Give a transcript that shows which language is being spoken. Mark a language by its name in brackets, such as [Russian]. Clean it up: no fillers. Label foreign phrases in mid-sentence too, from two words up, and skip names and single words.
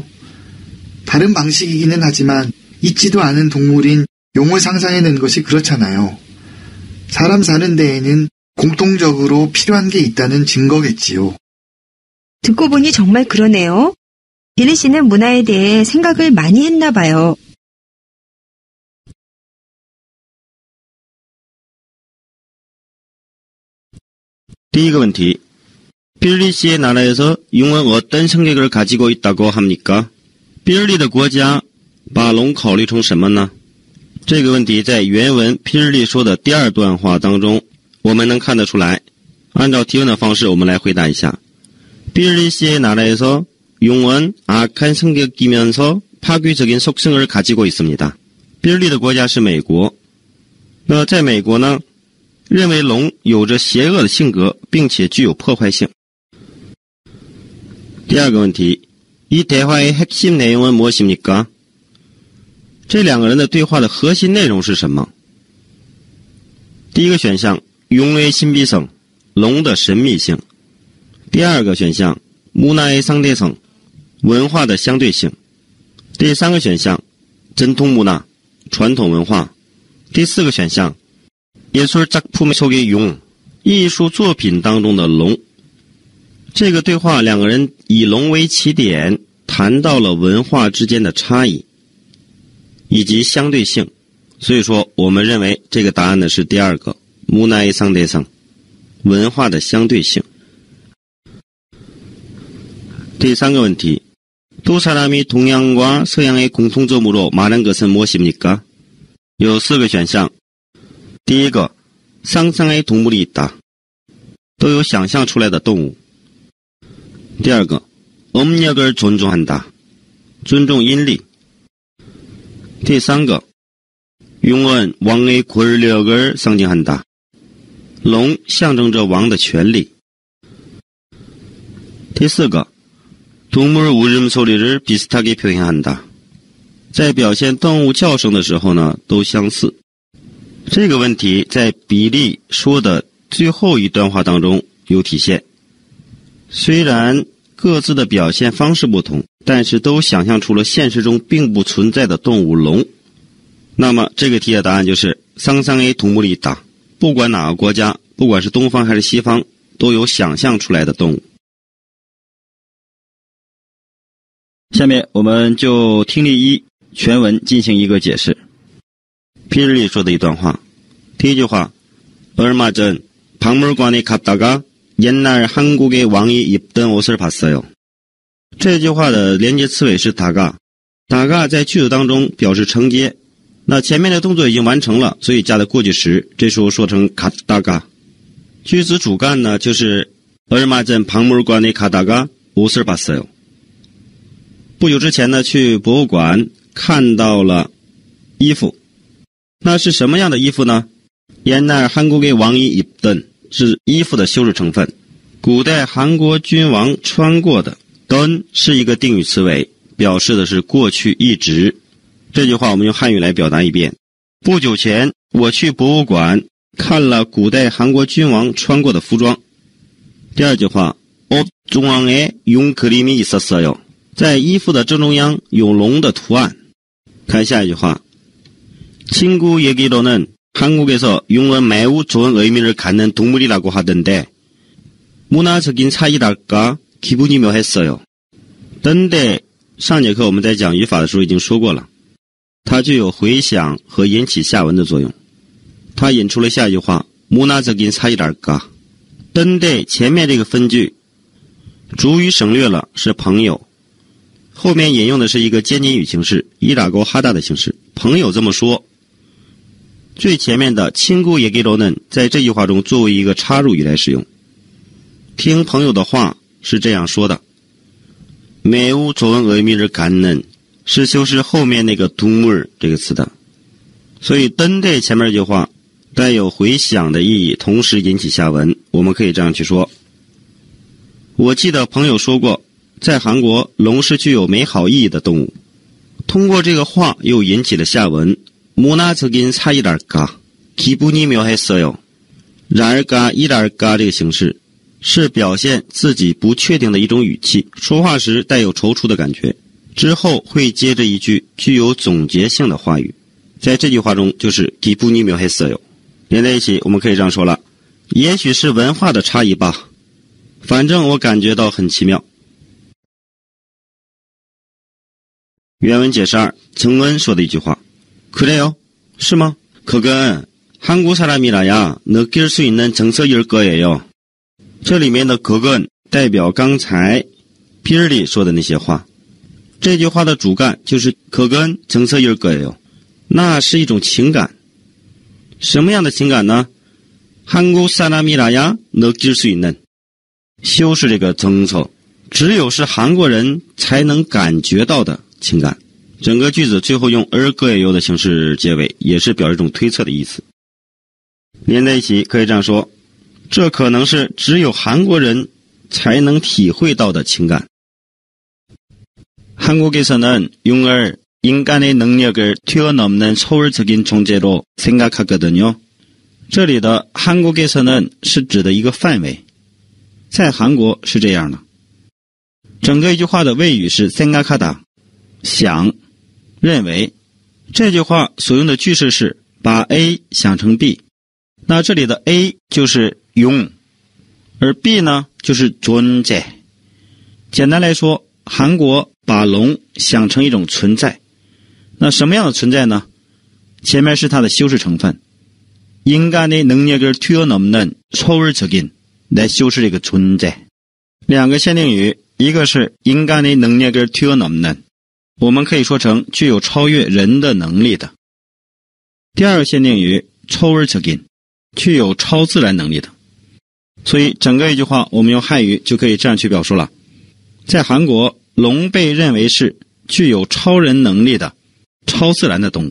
[Korean] 다른 방식이기는 하지만 있지도 않은 동물인 용을 상상해낸 것이 그렇잖아요. 사람 사는 데에는 공통적으로 필요한 게 있다는 증거겠지요. 듣고 보니 정말 그러네요. 빌리 씨는 문화에 대해 생각을 많이 했나 봐요. [Chinese] 第一个问题, [Korean] 빌리 씨의 나라에서 용은 어떤 성격을 가지고 있다고 합니까? [Chinese] 빌리 的国家把龙考虑成什么呢？这个问题在原文빌리说的第二段话当中我们能看得出来。按照提问的方式我们来回答一下。 [Korean] 빌리 씨의 나라에서 용은 악한 성격이면서 파괴적인 속성을 가지고 있습니다. [Chinese] 빌리 的国家是美国。那在美国呢，认为龙有着邪恶的性格，并且具有破坏性。第二个问题， [Korean] 이 대화의 핵심 내용은 무엇입니까？ [Chinese] 这两个人的对话的核心内容是什么？第一个选项， [Korean] 용의 신비성， [Chinese] 龙的神秘性。第二个选项， [Korean] 문화의 상대성， [Chinese] 文化的相对性。第三个选项，전통문화，传统文化。第四个选项， [Korean] 예술작품 속의 용， [Chinese] 艺术作品当中的龙。这个对话两个人以龙为起点，谈到了文化之间的差异以及相对性，所以说我们认为这个答案呢是第二个， [Korean] 문화의 상대성， [Chinese] 文化的相对性。第三个问题， [Korean] 두 사람이 동양과 서양의 공통점으로 말한 것은 무엇입니까？ [Chinese] 有四个选项。第一个， [Korean] 상상의 동물이 있다， [Chinese] 都有想象出来的动物。 [Korean] 第二个，음력을 존중한다， [Chinese] 尊重阴历。 [Korean] 第三个，용은 왕의 권력을 상징한다， [Chinese] 龙象征着王的权力。 [Korean] 第四个，동물 울음소리를 비슷하게 표현한다， [Chinese] 在表现动物叫声的时候呢，都相似。这个问题在比利说的最后一段话当中有体现。虽然各自的表现方式不同，但是都想象出了现实中并不存在的动物龙。那么这个题的答案就是 [Korean] 상상의 동물이 있다， [Chinese] 不管哪个国家，不管是东方还是西方，都有想象出来的动物。下面我们就听力一全文进行一个解释。빌리说的一段话，第一句话， [Korean] 얼마 전 박물관에 갔다가 옛날 한국의 왕이 입던 옷을 봤어요。 [Chinese] 这句话的连接词尾是다가在句子当中表示承接，那前面的动作已经完成了，所以加的过去时，这时候说成갔다가。句子主干呢就是 [Korean] 얼마 전 박물관에 가다가 옷을 봤어요。 [Chinese] 不久之前呢去博物馆看到了衣服。那是什么样的衣服呢？ [Korean] 옛날 한국의 왕이 입던 [Chinese] 是衣服的修饰成分，古代韩国君王穿过的。던是一个定语词尾，表示的是过去一直。这句话我们用汉语来表达一遍。不久前我去博物馆看了古代韩国君王穿过的服装。 [Korean] 第二句话，옷 중앙에 용 그림이 있었어요. [Chinese] 在衣服的正中央有龙的图案。看下一句话， [Korean] 친구 얘기로는 한국에서 용은 매우 좋은 의미를 갖는 동물이라고 하던데 문화적인 차이랄까 기분이 묘했어요. [Chinese] 等待上节课我们在讲语法的时候已经说过了，它具有回响和引起下文的作用。它引出了下一句话， [Korean] 문화적인 차이랄까。 [Chinese] 等待前面这个分句主语省略了，是朋友，后面引用的是一个间接语形式 [Korean] 이라고 하다 [Chinese] 的形式，朋友这么说。最前面的 [Korean] 친구 얘기로는 [Chinese] 在这句话中作为一个插入语来使用。听朋友的话是这样说的， [Korean] 매우 좋은 의미를 갖는 [Chinese] 是修饰后面那个동물这个词的，所以等待前面这句话带有回响的意义，同时引起下文。我们可以这样去说，我记得朋友说过，在韩国龙是具有美好意义的动物。通过这个话又引起了下文， [Korean] 문화적인 차이랄까 기분이 묘했어요。 랄까 이랄까 [Chinese] 这个形式是表现自己不确定的一种语气，说话时带有踌躇的感觉，之后会接着一句具有总结性的话语，在这句话中就是 [Korean] 기분이 묘했어요。 [Chinese] 连在一起我们可以这样说了，也许是文化的差异吧，反正我感觉到很奇妙。原文解释2，정은说的一句话， 그래요？ 是吗？ [Korean] 그건 한국 사람이라야 느낄 수 있는 정석일 거예요。 [Chinese] 这里面的그건代表刚才빌리说的那些话，这句话的主干就是 [Korean] 그건 정석일 거예요， [Chinese] 那是一种情感。什么样的情感呢？ [Korean] 한국 사람이라야 느낄 수 있는， [Chinese] 修饰这个정석，只有是韩国人才能感觉到的情感。整个句子最后用 [Korean] 을 거예요 [Chinese] 的形式结尾，也是表示一种推测的意思。连在一起可以这样说，这可能是只有韩国人才能体会到的情感。 [Korean] 한국에서는 용을 인간의 능력을 뛰어넘는 초월적인 존재로 생각하거든요。 [Chinese] 这里的한국에서는是指的一个范围，在韩国是这样的。整个一句话的谓语是생각하다， 想，认为。这句话所用的句式是把 A 想成 B， 那这里的 A 就是용， 而 B 呢就是존재。简单来说，韩国把龙想成一种存在，那什么样的存在呢？前面是它的修饰成分， [Korean] 인간의 능력을 뛰어넘는 초월적인 [Chinese] 来修饰这个 [Korean] 존재。 [Chinese] 两个限定语，一个是 [Korean] 인간의 능력을 뛰어넘는， [Chinese] 我们可以说成具有超越人的能力的。第二个限定语 초월적인， 具有超自然能力的。所以整个一句话我们用汉语就可以这样去表述了，在韩国龙被认为是具有超人能力的超自然的动物。